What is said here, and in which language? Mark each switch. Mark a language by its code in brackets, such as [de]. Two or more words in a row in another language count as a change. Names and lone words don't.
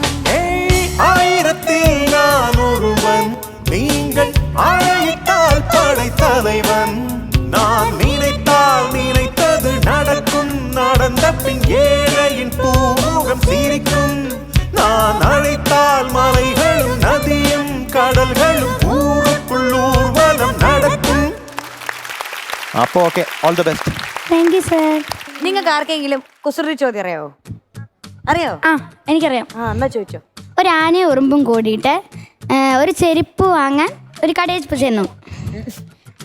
[ta] ஆயிரத்தில் நான் ஒருவன், நீங்கள் அழைத்தால் படைத்தலைவன். நான் நினைத்தால் நினைத்தது நடக்கும். நடந்த பின் ஏழையின் பூமுகம் சிரிக்கும். நான் அழைத்தால் மலைகளும் நதியும் கடல்களும் ஊருக்குள் ஊர்வலம் நடக்கும். [ml] അപ്പോൾ ഓക്കെ, [en] all the best. Thank you sir. [ml] നിങ്ങൾക്ക് ആർക്കെങ്കിലും കുസൃതി ചോദ്യം അറിയാവോ? അറിയോ? എനിക്കറിയാം. എന്നാ ചോദിച്ചോ. ഒരു ആനയും ഉറുമ്പും കൂടിയിട്ട് ഒരു ചെരുപ്പ് വാങ്ങാൻ ഒരു കടയിൽ ചെന്നു.